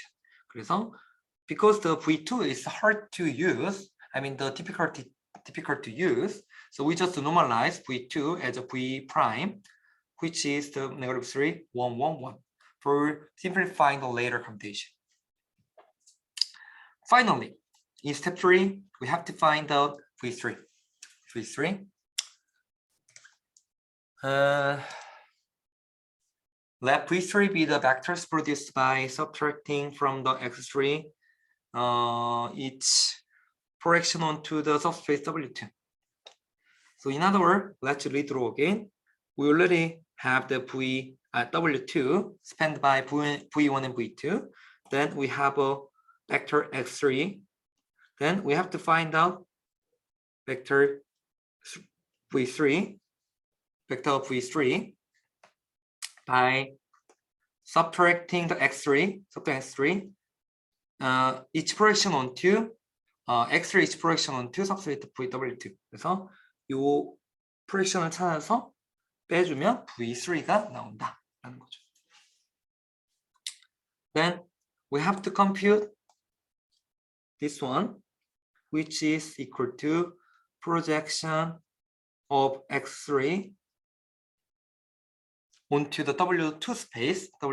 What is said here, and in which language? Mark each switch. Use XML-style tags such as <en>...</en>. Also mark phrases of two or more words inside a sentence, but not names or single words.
<en>그래서 because the v2 is hard to use, I mean the difficult to use, so we just normalize v2 as a v prime, which is the -3, 1, 1, 1 for simplifying the later computation. Finally, in step 3, we have to find out v3. Let v3 be the vectors produced by subtracting from the x3 each projection onto the subspace W2. So in other words, let's read through again. We already have the W2 spanned by v1 and v2. Then we have a vector x3. Then we have to find out vector v3 by subtracting the x3, each projection onto x3 each projection onto substrate v2.</en> <ko>그래서 이 프로젝션을 찾아서 빼주면 v3가 나온다라는 거죠.</ko> <en>Then we have to compute this one, which is equal to projection of x3 onto the W2 space.</en>